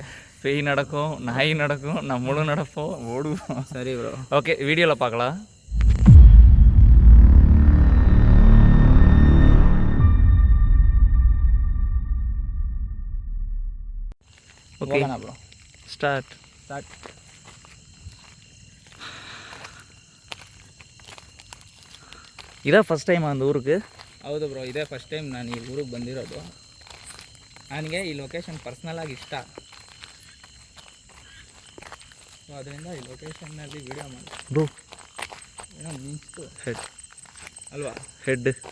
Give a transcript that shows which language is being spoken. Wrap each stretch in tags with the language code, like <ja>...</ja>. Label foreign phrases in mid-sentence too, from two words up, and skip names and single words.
<ta>பேய் நடக்கும், நாய் நடக்கும், நம்மளும் நடப்போம், ஓடுவோம். சரி ப்ரோ, ஓகே, வீடியோவில் பார்க்கலாம். ஓகே ப்ரோ, ஸ்டார்ட். ಇದೇ</ta> <en>first time</en> <ta>அந்த ஊருக்கு?</ta> <kn>ಹೌದು ಬ್ರೋ, ಇದೇ</kn> <en>first time</en> <kn>ನಾನು ಈ ಊರಿಗೆ ಬಂದಿರೋದು. ನನಗೆ ಈ ಲೊಕೇಶನ್ ಪರ್ಸ್ನಲಾಗಿ ಇಷ್ಟ. ಸೊ ಅದರಿಂದ ಈ ಲೊಕೇಶನ್ನಲ್ಲಿ ವೀಡಿಯೋ ಮಾಡಿ ಬ್ರೋ. ಏನೋ ಮಿಂಚ್ತು ಹೆಡ್ ಅಲ್ವಾ? ಹೆಡ್.</kn>